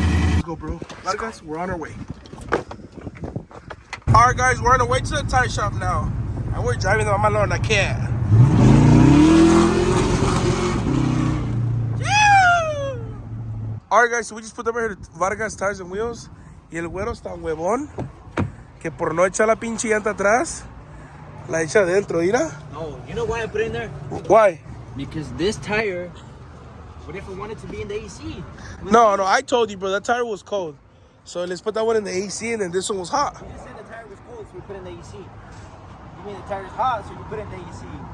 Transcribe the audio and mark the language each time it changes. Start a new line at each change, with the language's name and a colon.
English: Let's go, bro. Vargas, we're on our way. Alright, guys, we're on our way to the tire shop now. And we're driving the Mamalona, I can't. Alright, guys, so we just put over here Vargas Tires and Wheels.
Spanish: Y el güero está huevón que por no echar la pinche llanta atrás, la echa adentro, mira.
English: No, you know why I put it in there? Why? Because this tire, what if I wanted to be in the AC? No, I told you, bro, that tire was cold. So let's put that one in the AC and then this one was hot. You just said the tire was cold, so we put it in the AC. You mean the tire's hot, so you put it in the AC.